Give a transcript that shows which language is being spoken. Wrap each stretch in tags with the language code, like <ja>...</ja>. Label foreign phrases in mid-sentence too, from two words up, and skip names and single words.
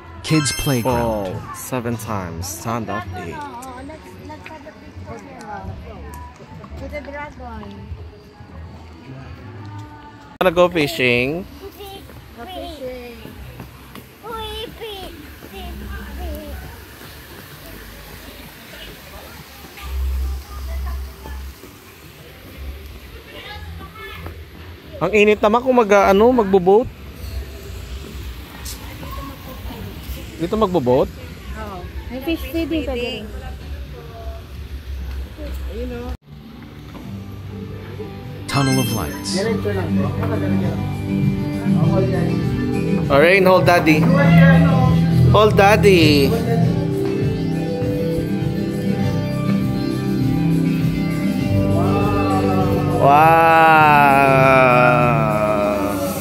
<en>Kids Playground. Fall 7 times. Stand up 8. Let's have a picture here. With the dragon. Wanna go fishing? Go fishing.</en> <tl>Ang init naman kung magbo-boat. Dito magbo-boat? Oo. May</tl> <en>fish feeding</en> <tl>pa din.</tl> <en>Tunnel of Lights.</en> <tl>Diretso lang po.</tl> <en>Hold daddy. Alright, hold daddy. Hold daddy. Wow.</en>